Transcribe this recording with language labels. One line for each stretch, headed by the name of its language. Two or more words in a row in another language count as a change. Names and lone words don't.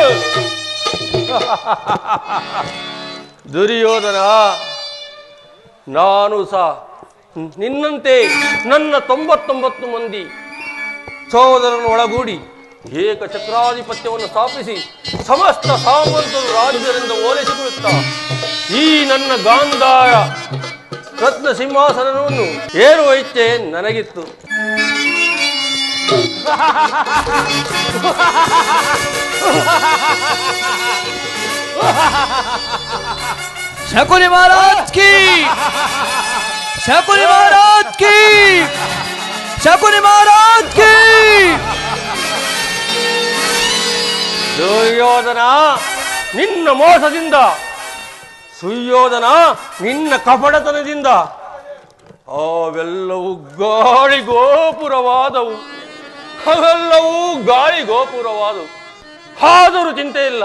Kannada: ದುರ್ಯೋಧನ, ನಾನು ಸಹ ನಿನ್ನಂತೆ ನನ್ನ 99 ಮಂದಿ ಸಹೋದರನ್ನು ಒಳಗೂಡಿ ಏಕಚಕ್ರಾಧಿಪತ್ಯವನ್ನು ಸ್ಥಾಪಿಸಿ ಸಮಸ್ತ ಸಾಮಂತರು ರಾಜ್ಯದಿಂದ ಓಲೈಸಿಕೊಳ್ಳುತ್ತಾ ಈ ನನ್ನ ಗಾಂಧಾರ ರತ್ನ ಸಿಂಹಾಸನವನ್ನು ಏರುವ ಇಚ್ಛೆ ನನಗಿತ್ತು.
Hindi: शकुनी महाराज की, शकुनी महाराज की, शकुनी महाराज की.
Kannada: ದುರ್ಯೋಧನ ನಿನ್ನ ಮೋಸದಿಂದ, ಸುಯೋಧನ ನಿನ್ನ ಕಪಟತನದಿಂದ ಅವೆಲ್ಲವೂ ಗಾಳಿಗೋಪುರವಾದವು. ಆದರೂ ಚಿಂತೆ ಇಲ್ಲ.